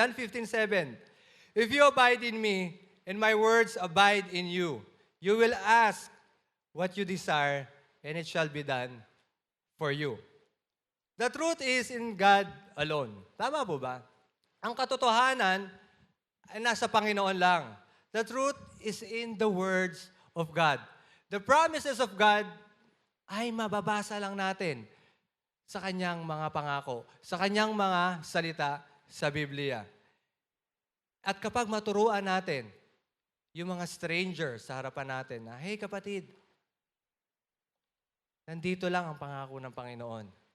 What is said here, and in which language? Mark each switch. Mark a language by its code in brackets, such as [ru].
[en] John 15:7, if you abide in me and my words abide in you, you will ask what you desire and it shall be done for you. The truth is in God alone. [tl] Tama po ba? Ang katotohanan ay nasa Panginoon lang. [en] The truth is in the words of God. The promises of God [tl] ay mababasa lang natin sa kanyang mga pangako, sa kanyang mga salita sa Biblia. At kapag maturuan natin yung mga strangers sa harapan natin na, hey kapatid, nandito lang ang pangako ng Panginoon.